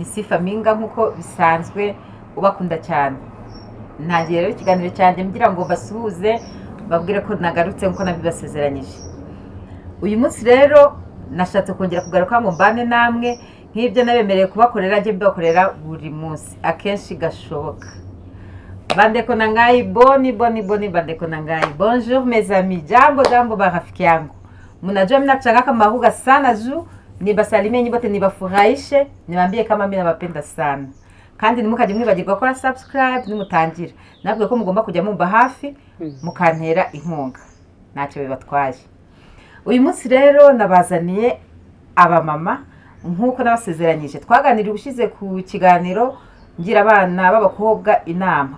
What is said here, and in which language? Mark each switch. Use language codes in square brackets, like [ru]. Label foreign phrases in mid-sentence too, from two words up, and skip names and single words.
[rw] Sifa Mpinga nk'uko bisanzwe ubakunda cyane ntangiye rero ikiganiro cyanjye ngira ngo basuhuze babwire ko nagarutse nk'uko nabibasezeranyije uyu munsi rero nashatse kongera kugaruka mu mbane namwe nk'ibyo nabemereye kubakorera njye mbakorera buri munsi akenshi gashoboka. [ln] Bandeko nangai boni bandeko nangai. [fr] Bonjour mes amis. [sw] Jambo barafiki yangu. Mnajua mimi nachanga kama huga sana juu nibasalimie nyibote nibafurahishe niwaambie kama mimi nabapenda sana. [rw] Kandi nimukaje mwibagirwa gukora subscribe nimutangira. Nabwo ko mugomba kujya mumba hafi mukantera inkunga. Ntacyo bibatwaje. Uyu munsi rero nabazaniye aba mama nkuko nabasezeranyije. Twaganira ubushize ku kiganiro ngira abana b'abakobwa inama.